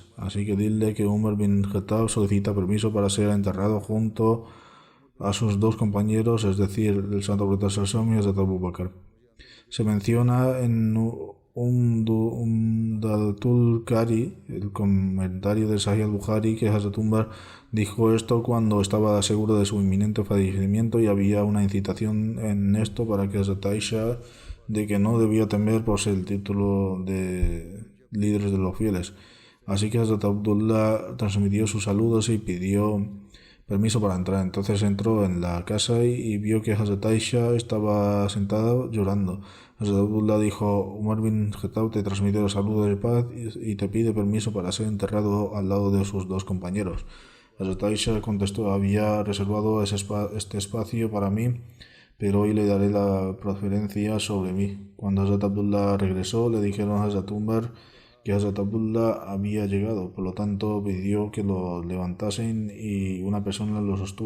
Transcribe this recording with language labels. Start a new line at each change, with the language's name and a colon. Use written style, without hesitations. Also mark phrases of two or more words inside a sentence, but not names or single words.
Spanish: Así que dile que Umar bin Khattab solicita permiso para ser enterrado junto a sus dos compañeros, es decir, el santo profeta Sallallahu y Hazrat Abu Bakr. Se menciona en Umdatul Qari, el comentario de Sahih al-Bukhari, que Hazrat Umar dijo esto cuando estaba seguro de su inminente fallecimiento y había una incitación en esto para que Hazrat Aisha de que no debía temer por ser el título de líderes de los fieles. Así que Hazrat Abdullah transmitió sus saludos y pidió permiso para entrar. Entonces entró en la casa y vio que Hazrat Aisha estaba sentada llorando. Hazrat Abdullah dijo: Umar bin Khattab te transmite los saludos de paz y te pide permiso para ser enterrado al lado de sus dos compañeros. Hazrat Aisha contestó: había reservado este espacio para mí, pero hoy le daré la preferencia sobre mí. Cuando Hazrat Abdullah regresó, le dijeron a Hazrat Umar que Hazrat Abdullah había llegado, por lo tanto pidió que lo levantasen y una persona lo sostuvo.